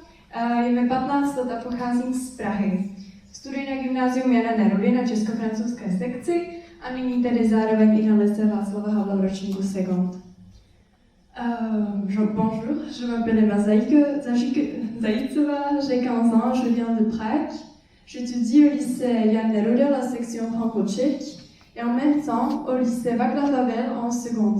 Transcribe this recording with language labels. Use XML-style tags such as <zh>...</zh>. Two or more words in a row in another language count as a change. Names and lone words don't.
<cs>Je mi 15 let a pocházím z Prahy. Studuji na gymnázium Jana Nerudy na česko-francouzské sekci a nyní tedy zároveň i na Lycée Václava Havla v ročníku Second.</cs> <fr>Bonjour, je m'appelle Emma Zaïtsova, j'ai 15 ans, je viens de Prague. J'étudie au lycée Jan Neruda, la section franco-tchèque, et en même temps au lycée Václav Havel en seconde.</fr>